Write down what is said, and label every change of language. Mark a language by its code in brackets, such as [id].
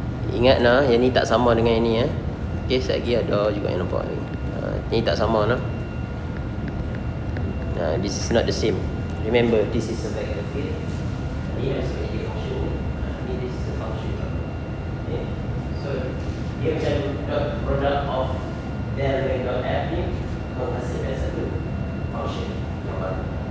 [ms] Ingat lah, yang ni tak sama dengan yang ni Okay, sekejap lagi ada juga yang nampak ni. Ni tak sama lah. [en] This is not the same. Remember, this is a vector field. [ms] Ni sebagai function. Ni [en] this is a function. [ms] Okay. So dia macam [en] dot product of del [ms] dengan dot f ni menghasilkan satu function yang baru.